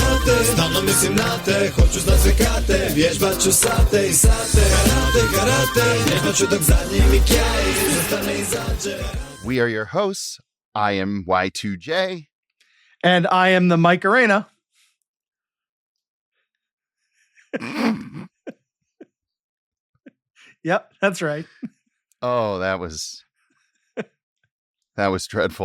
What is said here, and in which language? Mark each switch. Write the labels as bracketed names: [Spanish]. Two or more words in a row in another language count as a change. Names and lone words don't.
[Croatian] karate, stalno mislim na te, hoću znat sve kate, vježbat ću sate i sate, karate, vježbat ću dok zadnji mi kjaj, zastane izađe. [English] We are your hosts. I am Y2J. And I am the Mike Arena. Yep, that's right. Oh, that'll dreadful.